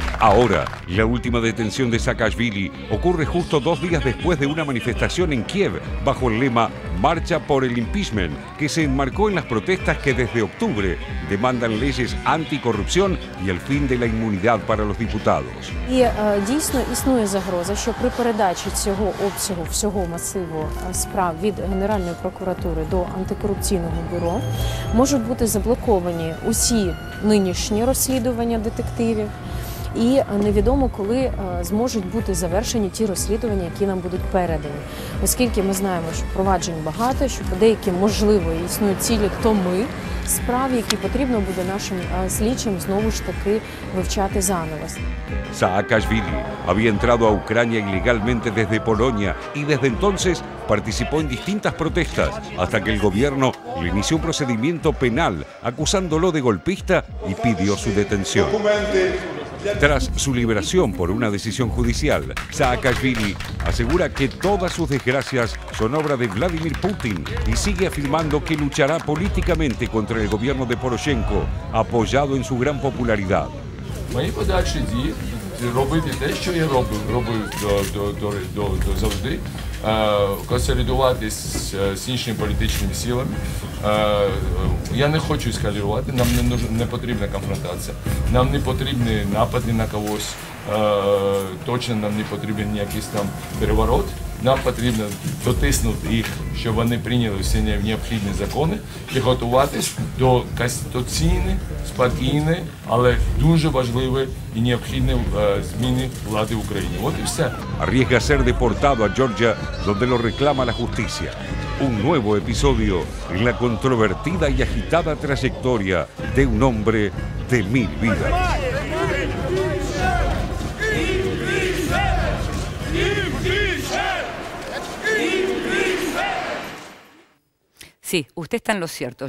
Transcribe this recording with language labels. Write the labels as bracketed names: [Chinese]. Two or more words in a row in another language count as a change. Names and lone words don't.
[Spanish] Ahora, la última detención de Saakashvili ocurre justo 2 días después de una manifestación en Kiev bajo el lema Marcha por el Impeachment, que se enmarcó en las protestas que desde octubre demandan leyes anticorrupción y el fin de la inmunidad para los diputados. [Ukrainian] І дійсно існує загроза, що при передачі цього обсягу всього масиву справ від Генеральної прокуратури до антикорупційного бюро можуть бути заблоковані усі нинішні розслідування детективів. І невідомо, коли зможуть бути завершені ті розслідування, які нам будуть передані. Оскільки ми знаємо, що проваджень багато, що по деяким, можливо, існують цілі томи справ, які потрібно буде нашим слідчим знову ж таки вивчати заново. [Spanish] Saakashvili había entrado a Ucrania ilegalmente desde Polonia y desde entonces participó en distintas protestas hasta que el gobierno le inició un procedimiento penal acusándolo de golpista y pidió su detención. Tras su liberación por una decisión judicial, Saakashvili asegura que todas sus desgracias son obra de Vladimir Putin y sigue afirmando que luchará políticamente contra el gobierno de Poroshenko, apoyado en su gran popularidad. [Ukrainian] Мої подальші дії робити те, що я робив завжди, консолідуватись з іншими політичними силами. Я не хочу ескалювати, нам не потрібна конфронтація, нам не потрібні напади на когось, точно нам не потрібен якийсь там переворот. Нам потрібно дотиснути їх, щоб вони прийняли всі необхідні закони і готуватись до конституційної, спокійної, але дуже важливої і необхідної зміни влади в Україні. От і все. [Spanish] Arriesga ser deportado a Georgia, donde lo reclama la justicia. Un nuevo episodio en la controvertida y agitada trayectoria de un hombre de 1000 vidas. Sí, usted está en lo cierto.